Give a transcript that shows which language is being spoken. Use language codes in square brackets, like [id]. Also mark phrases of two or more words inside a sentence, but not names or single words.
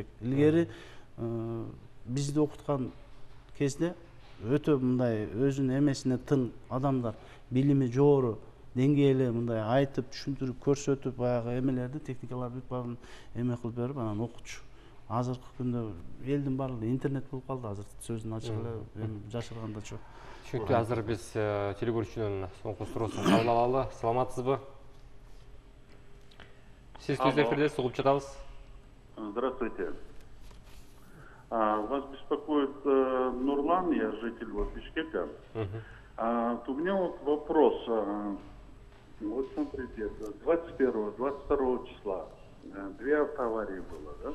[ky] Илгери бизди окуткан кезде өтө мындай өзүнүн эмесине тың адамдар, билими жогору, деңгээли мындай айтып, түшүндүрүп, көрсөтүп, баягы эмелерди, техникаларды бүт баарын эме кылып берип, анан окутчу. Азыркы күндө элдин баардыгы интернет болуп калды, азыр сөздүн ачык эле, жашырганда жок. Түшүнүктүү. Азыр биз телегөрүүчүнүн соңку суроосун кабыл алалы. Саламатсызбы? Сиз түз эфирдесиз, угуп жатабыз. [ru] Здравствуйте. Вас беспокоит Нурлан, я житель Бишкека. У меня вот вопрос. Вот смотрите, 21-22 числа 2 автоаварии было, да?